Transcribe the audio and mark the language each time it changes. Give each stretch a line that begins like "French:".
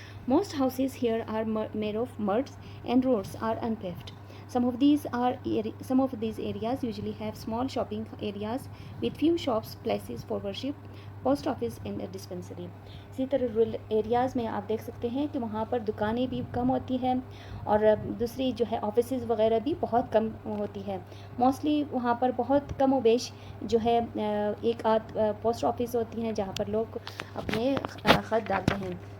English: Most houses here are made of muds and roads are unpaved. Some of these areas usually have small shopping areas with few shops, places for worship, post office and a dispensary.
Urdu: اسی طرح rural areas میں آپ دیکھ سکتے ہیں کہ وہاں پر دکانیں بھی کم ہوتی ہیں اور دوسری جو ہے آفیسز وغیرہ بھی بہت کم ہوتی ہے. موسٹلی وہاں پر بہت کم و بیش جو ہے ایک آدھ پوسٹ آفس ہوتی ہیں جہاں پر لوگ اپنے خط ڈالتے ہیں.